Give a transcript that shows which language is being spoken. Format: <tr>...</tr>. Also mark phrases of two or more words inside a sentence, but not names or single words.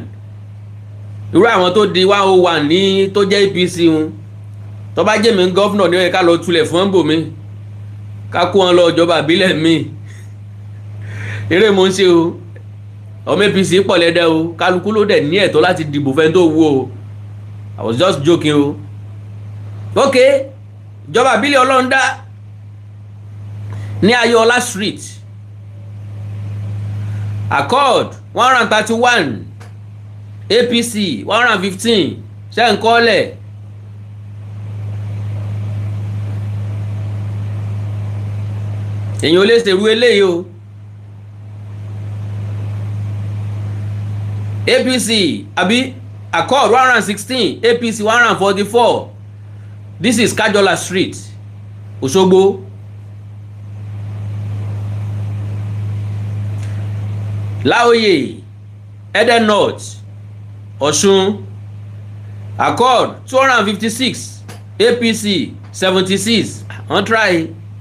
<yo>Irú àwọn tó di 101 ní tó jẹ́ APC wọn tó bá jẹ́ mi gọ́fúnà ní ó yẹ ká lọ tulẹ̀ fún ọ́nbò mi ká kó wọn lọ ìjọba àbílẹ̀ mi. Eré mo ń ṣe o, ọmọ APC pọ̀ lẹ́dẹ̀ o, kálukú ló dẹ̀ ní ẹ̀tọ́ láti dìbò fẹ́ tó wù o.</yo> <en>I was just joking o.</en> <yo>Ok, ìjọba àbílẹ̀ Ọlọ́ndá ní Ayọ̀ọ́lá Street. Accord 131 APC 115. ṣé ń kọ́lẹ̀. èyàn ò lè ṣèrú eléyìí o. APC àbí Accord 116 APC 144.</yo> <en>This is Kajola Street Òṣogbo.</en> <yo>Láòyè Ede North Osun. Accord 256 APC 76. wọ́n try.</yo>